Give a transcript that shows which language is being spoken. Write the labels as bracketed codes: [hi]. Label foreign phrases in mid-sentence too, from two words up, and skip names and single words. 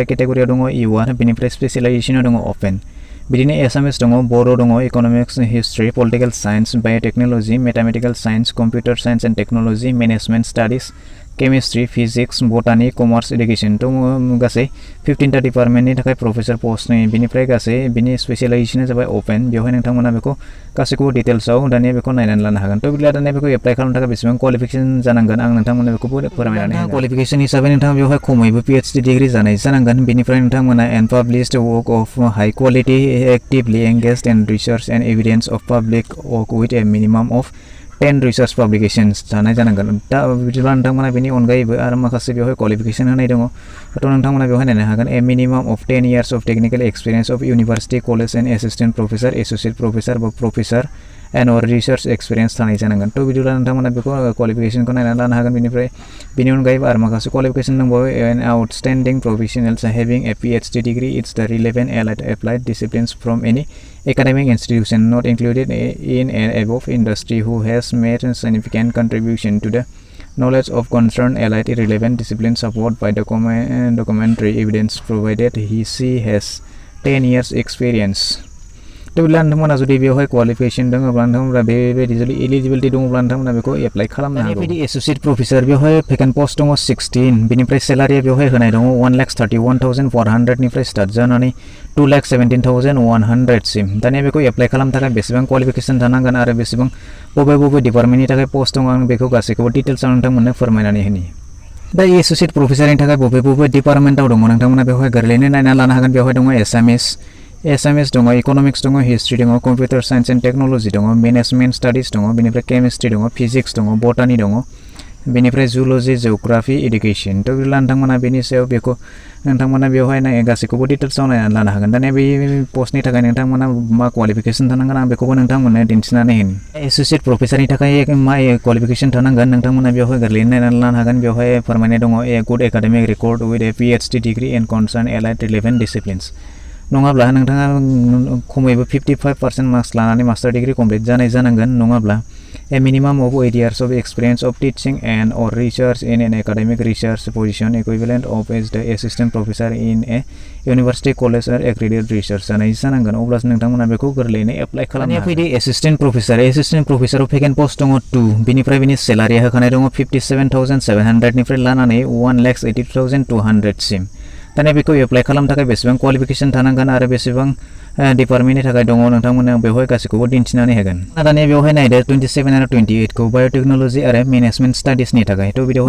[brx] केटेगरियाव दङ इउआर बेनिफ्राय स्पेशलाइजेसनाव दङ ओपन बिदिनो एसामिस दङ बर' दङ [en] economics history political science biotechnology mathematical science computer science and technology management studies chemistry physics botany commerce education [brx] तो गासै 15 टा डिपार्टमेन्टनि थाखाय प्रफेसर पोस्टनि बिनिफ्राय गासै बिनि स्पेशलाइजेसना जाबाय ओपन बेवहाय नोंथांमोना बेखौ गासैखौबो डिटेल्सआव दानिया बेखौ नायनानै लानो हागोन तो बिदिब्ला दानिया बेखौ एप्लाइ खालामनो थाखाय बेसेबां क्वालिफिकेशन जानांगोन आं नोंथांमोननो बेखौबो फोरमायनानै होगोन क्वालिफिकेशन हिसाबै नोंथाङा बेवहाय खमैबो [en] PhD degree [brx] जानाय जानांगोन बेनिफ्राय नोंथांमोना [en] unpublished work of high quality actively engaged in research and evidence of public work with a minimum of 10 research publications [brx] जानाय जानांगोन दा बिदिब्ला नोंथांमोना बेनि अनगायैबो आरो माखासे बेवहाय क्वालिफिकेशन होनाय दङ तो नोंथांमोना बेवहाय नायनो हागोन [en] a minimum of 10 years of technical experience of university college and assistant professor associate professor [brx] बा [en] professor and or research experience [brx] थानाय जानांगन तो बिदिब्ला नोंथांमोना बेखौ क्वालिफिकेशनखौ नायनानै लानो हागोन बेनि अनगायैबो आरो माखासे क्वालिफिकेशन दंबावो [en] an outstanding professionals having a PhD degree it's the relevant allied applied disciplines from any academic institution not included in an above industry who has made a significant contribution to the knowledge of concerned allied relevant disciplines supported by documentary evidence provided she has 10 years experience [brx] तो बिदिब्ला नोंथांमोना जुदि बेवहाय क्वालिफिकेशन दङब्ला नोंथांमोना बेबायदि जुदि एलिजिबिलिटी दङब्ला नोंथांमोना बेखौ एप्लाइ खालामनो हागौ बेबायदि [en] associate professor [brx] बेवहाय [en] vacant post [brx] दङ 16 बिनिफ्राय सेलारिया बेवहाय होनाय दङ 1,31,400 निफ्राय स्टार्ट जानानै 2,17,100 सिम दानिया बेखौ एप्लाइ खालामनो थाखाय बेसेबां क्वालिफिकेशन थानांगोन आरो बेसेबां बबे डिपार्टमेन्टनि थाखाय पोस्ट दङ आं बेखौ गासैखौबो डिटेल्सआव नोंथांमोननो फोरमायनानै होनि दा एसोसिएट प्रफेसरनि थाखाय बबे डिपार्टमेन्टआव दङ नोंथांमोना बेवहाय गोरलैनो नायना लानो हागोन बेवहाय दङ एसामिस दङ इकोनॉमिक्स दङ हिस्ट्री दङ [en] computer science and technology [brx] दङ [en] management studies [brx] दङ बेनिफ्राय केमिस्ट्री दङ फिजिक्स दङ बटानी दङ बेनिफ्राय [en] zoology geography education [brx] तो बिदिब्ला नोंथांमोना बेनि सायाव बेखौ नोंथांमोना बेवहाय गासैखौबो डिटेल्सआव नायनानै लानो हागोन दानिया बे पोस्टनि थाखाय नोंथांमोना मा क्वालिफिकेशन थानांगोन आं बेखौबो नोंथांमोननो दिन्थिनानै होनि एसोसिएट प्रफेसरनि थाखाय मा क्वालिफिकेशन थानांगोन नोंथांमोना बेवहाय गोरलैनो नायनानै लानो हागोन बेवहाय फोरमायनाय दङ [en] a good academic record with a PhD degree in concern allied relevant disciplines [brx] नङाब्ला नोंथाङा खमैबो [en] 55% marks [brx] लानानै [en] master degree complete [brx] जानाय जानांगोन नङाब्ला [en] a minimum of 8 years of experience of teaching and or research in an academic research position equivalent of as the assistant professor in a university college or accredited research [brx] जानाय जानांगोन अब्लासो नोंथांमोना बेखौ गोरलैनो एप्लाइ खालामनो हागोन एसिस्टेंट प्रफेसराव [en] vacant post [brx] दङ 2 बिनिफ्राय बिनि सेलारिया होखानाय दङ 57,700 निफ्राय लानानै 1,80,200 सिम दानिया बेखौ एप्लाइ खालामनो थाखाय बेसेबां क्वालिफिकेशन थानांगोन आरो बेसेबां डिपार्टमेन्टनि थाखाय दङ नोंथांमोना बेवहाय गासैखौबो दिन्थिनानै होगोन दानिया बेवहाय नायदो 27 आरो 28 खौ बायोटेक्नोलॉजी आरो [en] management studies [brx] थाखाय तो बेवहाय